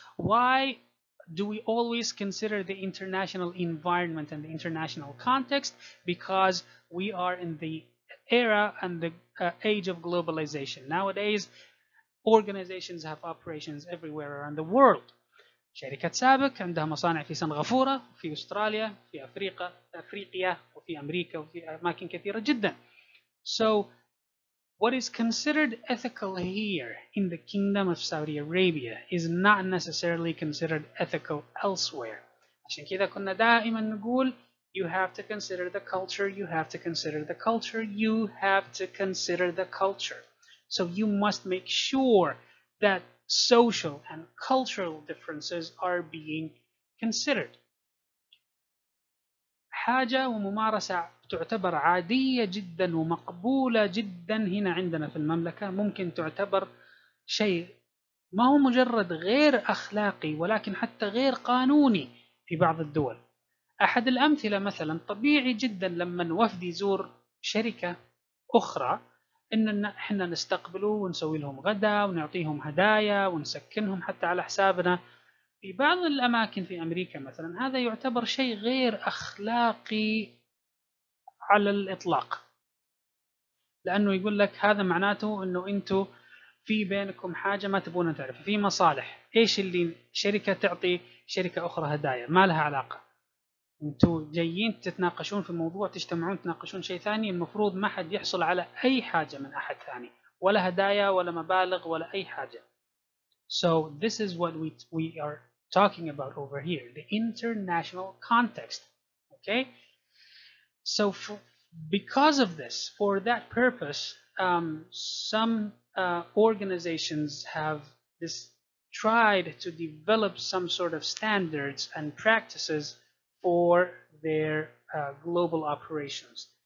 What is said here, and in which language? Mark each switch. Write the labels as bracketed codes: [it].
[en] Why do we always consider the international environment and the international context? Because we are in the era and the age of globalization. Nowadays, organizations have operations everywhere around the world. [ar] شركات سابك عندها مصانع في سنغافورة، في أستراليا، في أفريقيا، وفي أمريكا، وفي أماكن كثيرة جدا. [en] So, what is considered ethical here in the Kingdom of Saudi Arabia is not necessarily considered ethical elsewhere. [ar] عشان كذا كنا دائما نقول [en] you have to consider the culture, you have to consider the culture, you have to consider the culture. So you must make sure that social and cultural differences are being considered. [ar] حاجة وممارسة تعتبر عادية جدا ومقبولة جدا هنا عندنا في المملكة، ممكن تعتبر شيء ما هو مجرد غير أخلاقي ولكن حتى غير قانوني في بعض الدول. أحد الأمثلة مثلا طبيعي جدا لما وفد يزور شركة أخرى إن إحنا نستقبله ونسوي لهم غدا ونعطيهم هدايا ونسكنهم حتى على حسابنا. في بعض الأماكن في أمريكا مثلا هذا يعتبر شيء غير أخلاقي على الإطلاق، لأنه يقول لك هذا معناته أنه أنتم في بينكم حاجة ما تبون تعرف، في مصالح. إيش اللي شركة تعطي شركة أخرى هدايا؟ ما لها علاقة. أنتم جايين تتناقشون في موضوع، تجتمعون تناقشون شيء ثاني، المفروض ما حد يحصل على أي حاجة من أحد ثاني، ولا هدايا ولا مبالغ ولا أي حاجة. [en] So this is what we are talking about over here, the international context. Okay, so because of this, for that purpose, some organizations have tried to develop some sort of standards and practices for their global operations.